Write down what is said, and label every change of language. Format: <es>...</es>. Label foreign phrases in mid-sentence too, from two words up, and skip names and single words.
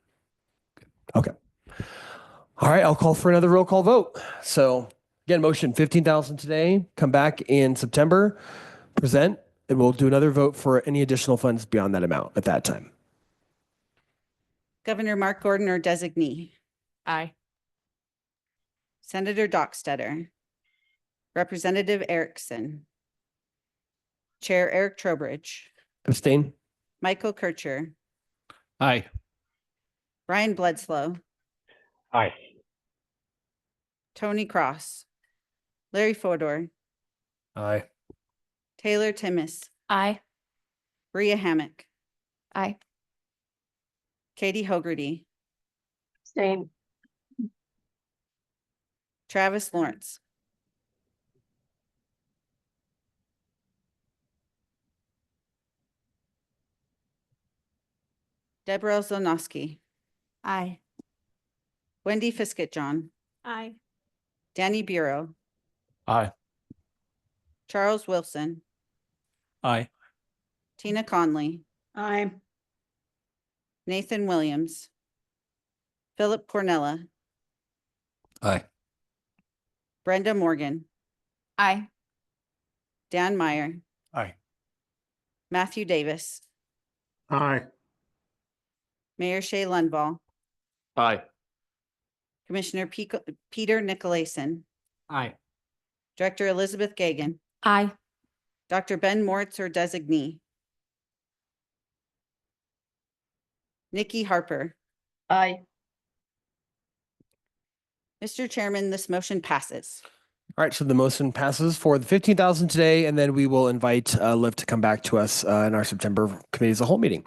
<en>Okay. All right, I'll call for another roll call vote. So again, motion 15,000 today, come back in September, present, and we'll do another vote for any additional funds beyond that amount at that time. Governor Mark Gordon or designee. Aye. Senator Dockstetter. Representative Erickson. Chair Eric Trowbridge. Abstain? Michael Kircher. Aye. Brian Bledsoe. Aye. Tony Cross. Larry Fodor. Aye. Taylor Timmis. Aye. Bria Hammock. Aye. Katie Hogarty. Abstain. Travis Lawrence. Deborah Zlonoski. Aye. Wendy Fiskett John. Aye. Danny Bureau. Aye. Charles Wilson. Aye. Tina Conley. Aye. Nathan Williams. Philip Cornella. Aye. Brenda Morgan. Aye. Dan Meyer. Aye. Matthew Davis. Aye. Mayor Shea Lundvall. Aye. Commissioner Peter Nicolason. Aye. Director Elizabeth Gagan. Aye. Dr. Ben Moritz or designee. Nikki Harper. Aye. Mr. Chairman, this motion passes. All right, so the motion passes for the 15,000 today, and then we will invite Liv to come back to us in our September committee as a whole meeting.</en>